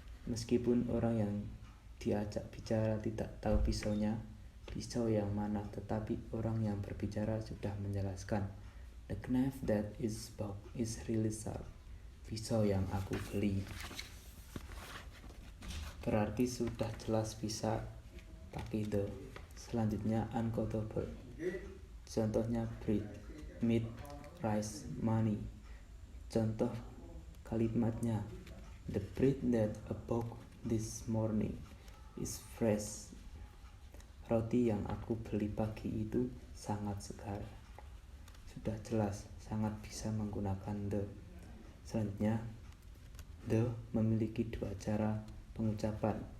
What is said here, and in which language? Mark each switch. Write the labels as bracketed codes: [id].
[id] Meskipun orang yang diajak bicara tidak tahu pisaunya, pisau yang mana, tetapi orang yang berbicara sudah menjelaskan. [en] The knife that is bought is really sharp. [id] Pisau yang aku beli. Berarti sudah jelas bisa pakai the. Selanjutnya uncountable. Contohnya bread, meat, rice, money. Contoh kalimatnya, [en] the bread that I bought this morning is fresh. [id] Roti yang aku beli pagi itu sangat segar. Sudah jelas, sangat bisa menggunakan the. Selanjutnya, the memiliki dua cara pengucapan.